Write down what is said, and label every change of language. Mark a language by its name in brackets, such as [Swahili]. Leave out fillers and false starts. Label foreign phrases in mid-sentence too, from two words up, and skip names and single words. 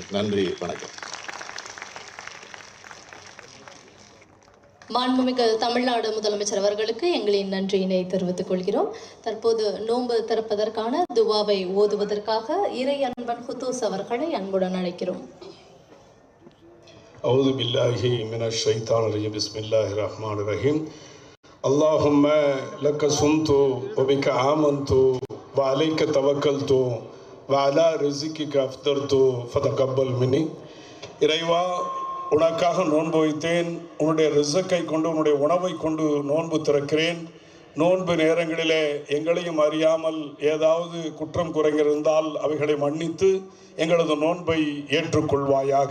[Tamil] நன்றி, வணக்கம். மாண்புமிகு தமிழ்நாடு முதலமைச்சர் அவர்களுக்கு எங்களின் நன்றியினை தெரிவித்துக் கொள்கிறோம். தற்போது நோன்பு திறப்பதற்கான துவாவை ஓதுவதற்காக இறை அன்பன் ஹுதூஸ் அவர்களை அன்புடன் அழைக்கிறோம். [Arabic] أعوذ بالله من الشيطان الرجيم بسم الله الرحمن الرحيم اللهم لك صمت وبك آمنت وعليك توكلت وعلى رزقك أفطرت فتقبل مني. [Tamil] இறைவா, உனக்காக நோன்பு வைத்தேன், உன்னுடைய ரிசக்கை கொண்டு உன்னுடைய உணவை கொண்டு நோன்பு திறக்கிறேன். நோன்பு நேரங்களிலே எங்களையும் அறியாமல் ஏதாவது குற்றம் குறைகள் இருந்தால் அவைகளை மன்னித்து எங்களது நோன்பை ஏற்றுக்கொள்வாயாக.